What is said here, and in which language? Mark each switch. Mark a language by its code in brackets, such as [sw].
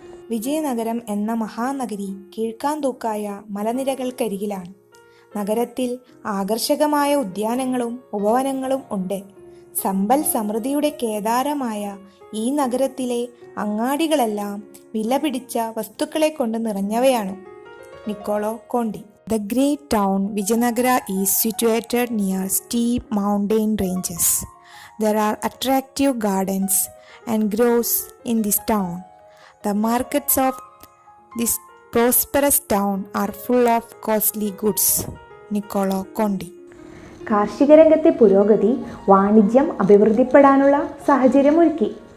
[ml] വിജയനഗരം എന്ന മഹാനഗരി കീഴ്ക്കാന്തൂക്കായ മലനിരകൾക്കരികിലാണ്. നഗരത്തിൽ ആകർഷകമായ ഉദ്യാനങ്ങളും ഉപവനങ്ങളും ഉണ്ട്. സമ്പൽ സമൃദ്ധിയുടെ കേദാരമായ ഈ നഗരത്തിലെ അങ്ങാടികളെല്ലാം വിലപിടിച്ച വസ്തുക്കളെ കൊണ്ട് നിറഞ്ഞവയാണ്. Niccolo Conti. [en] The great town Vijayanagara is situated near steep mountain ranges. There are attractive gardens and groves in this town. The markets of this prosperous town are full of costly goods. [ml] Niccolo Conti. കാർഷിക രംഗത്തെ പുരോഗതി വാണിജ്യം അഭിവൃദ്ധിപ്പെടാനുള്ള സാഹചര്യമൊരുക്കി.